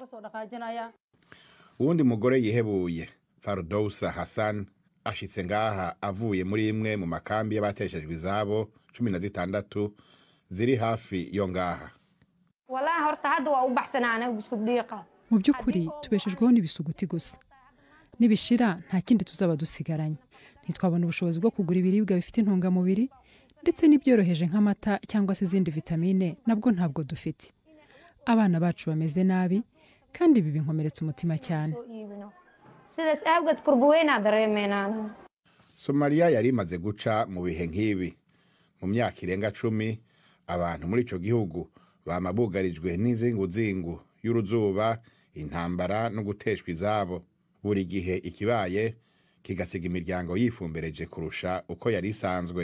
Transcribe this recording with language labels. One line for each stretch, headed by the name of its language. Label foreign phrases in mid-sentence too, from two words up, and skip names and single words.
Rundi: Uwundi mugore yihebuye Fardousa Hassan ashitse ngaha avuye muri imwe mu makambi y'abateshejwe izabo 16 ziri hafi yo ngaha.
Kinyarwanda: Mu by'ukuri tubeshejweho n'ibisuguti gusa, nibishira nta kindi tuzaba dusigaranye. Ntitwabona ubushobozi bwo kugura ibiribwa bifite intungamubiri ndetse n'ibyoroheje nk'amata cyangwa se izindi vitamine nabwo ntabwo dufite. Abana bacu bameze nabi kandi ibi binkomeretsa umutima cyane.
Rundi: Somalia yari imaze guca mu bihe nk'ibi. Mu myaka irenga 10 abantu muri ico gihugu bamabugarijwe n'inzinguzingu y'uruzuba, intambara no guteshwa izabo. Buri gihe ikibaye kigasiga imiryango yifumbereje kurusha uko yari isanzwe.